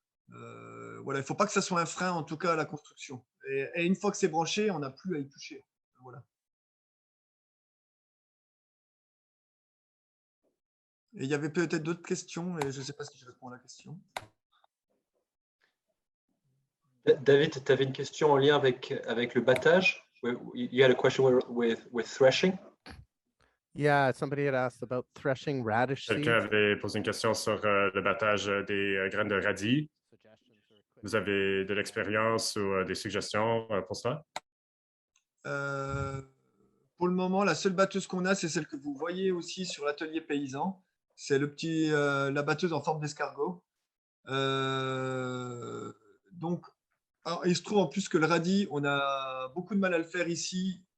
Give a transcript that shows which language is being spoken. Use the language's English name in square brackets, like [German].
[French] Voilà, il ne faut pas que ça soit un frein, en tout cas, à la construction. Et une fois que c'est branché, on n'a plus à y toucher. Voilà. Et il y avait peut-être d'autres questions, et je ne sais pas si je réponds à la question. David, tu avais une question en lien avec le battage? [English] You had a question with threshing? Yeah, somebody had asked about threshing radish seeds. [French] Quelqu'un avait posé une question sur le battage des graines de radis. Vous avez de l'expérience ou des suggestions pour ça? Pour le moment, la seule batteuse qu'on a, c'est celle que vous voyez aussi sur l'atelier paysan. C'est la batteuse en forme d'escargot. Donc, alors, il se trouve en plus que le radis, on a beaucoup de mal à le faire ici.